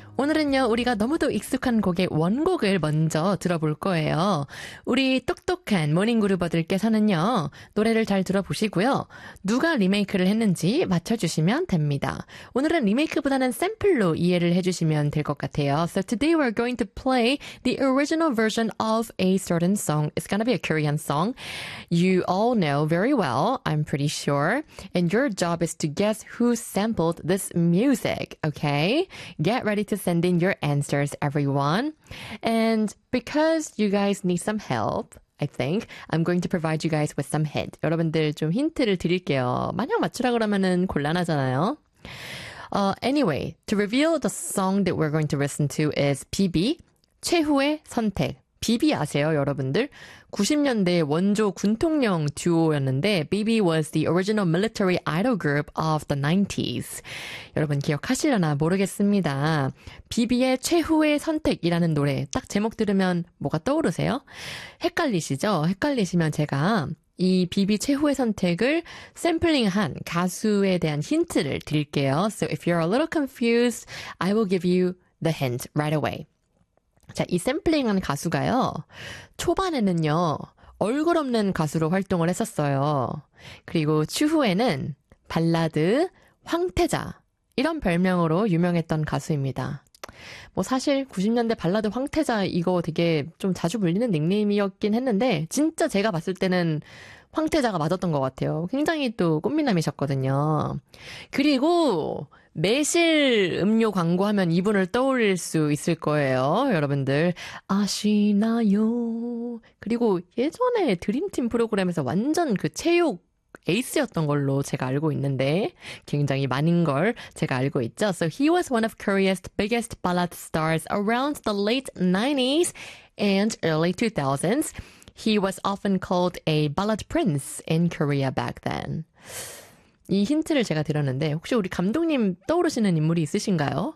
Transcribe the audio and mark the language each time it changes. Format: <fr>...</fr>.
<ko>오늘은요, 우리가 너무도 익숙한 곡의 원곡을 먼저 들어볼 거예요. 우리 똑똑한 모닝그루버들께서는요, 노래를 잘 들어보시고요. 누가 리메이크를 했는지 맞춰주시면 됩니다. 오늘은 리메이크보다는 샘플로 이해를 해주시면 될 것 같아요.</ko> <en>So today we're going to play the original version of a certain song. It's gonna be a Korean song. You all know very well, I'm pretty sure. And your job is to guess who sampled this music, okay? Get ready to send in your answers, everyone. And because you guys need some help, I think I'm going to provide you guys with some hint.</en> <ko>여러분들 좀 힌트를 드릴게요. 만약 맞추라 그러면은 곤란하잖아요.</ko> <en>Anyway, to reveal the song that we're going to listen to is BB, 최후의 선택.</en> <ko>BB 아세요, 여러분들? 90년대 원조 군통령 듀오였는데</ko> <en>BB was the original military idol group of the 90s.</en> <ko>여러분 기억하시려나 모르겠습니다. BB의 최후의 선택이라는 노래 딱 제목 들으면 뭐가 떠오르세요? 헷갈리시죠? 헷갈리시면 제가 이 BB 최후의 선택을 샘플링한 가수에 대한 힌트를 드릴게요.</ko> <en>So if you're a little confused, I will give you the hint right away.</en> <ko>자, 이 샘플링한 가수가요, 초반에는요, 얼굴 없는 가수로 활동을 했었어요. 그리고 추후에는 발라드, 황태자, 이런 별명으로 유명했던 가수입니다. 뭐 사실 90년대 발라드 황태자 이거 되게 좀 자주 불리는 닉네임이었긴 했는데, 진짜 제가 봤을 때는 황태자가 맞았던 것 같아요. 굉장히 또 꽃미남이셨거든요. 그리고, 매실 음료 광고하면 이분을 떠올릴 수 있을 거예요, 여러분들. 아시나요? 그리고 예전에 드림팀 프로그램에서 완전 그 체육 에이스였던 걸로 제가 알고 있는데 굉장히 많은 걸 제가 알고 있죠.</ko> <en>So he was one of Korea's biggest ballad stars around the late 90s and early 2000s. He was often called a ballad prince in Korea back then.</en> <ko>이 힌트를 제가 드렸는데 혹시 우리 감독님 떠오르시는 인물이 있으신가요?</ko>